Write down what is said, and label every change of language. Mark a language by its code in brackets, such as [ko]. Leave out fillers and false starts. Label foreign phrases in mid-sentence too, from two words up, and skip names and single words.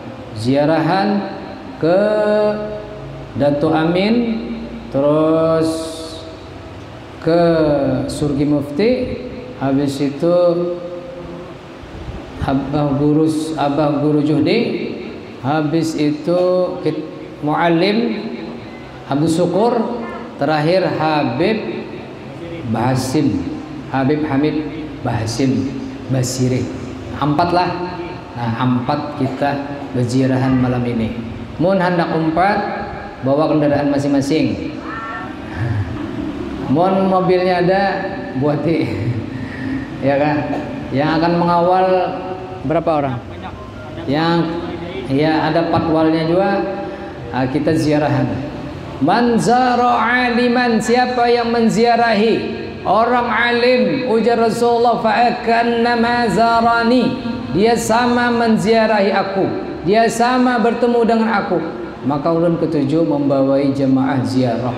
[bjn] ke Dato Amin, terus ke Surgi Mufti, habis itu Abah Guru Juhdi, habis itu Muallim Habib Syukur, terakhir Habib Hamid Bahasim Basiri. 4 lah. Nah, 4 kita berziarahan malam ini. Mun hendak 4 bawa kendaraan masing-masing. Mun mobilnya ada buati. Ya kan? Yang akan mengawal berapa orang? Yang ya ada patwalnya juga. Kita ziarahan. [ar] من زار عالما, [bjn] siapa yang menziarahi orang alim, ujar Rasulullah, [ar] فكأنما زارني, [bjn] dia sama menziarahi aku, dia sama bertemu dengan aku. Maka ulun ketujuh membawai jemaah ziarah.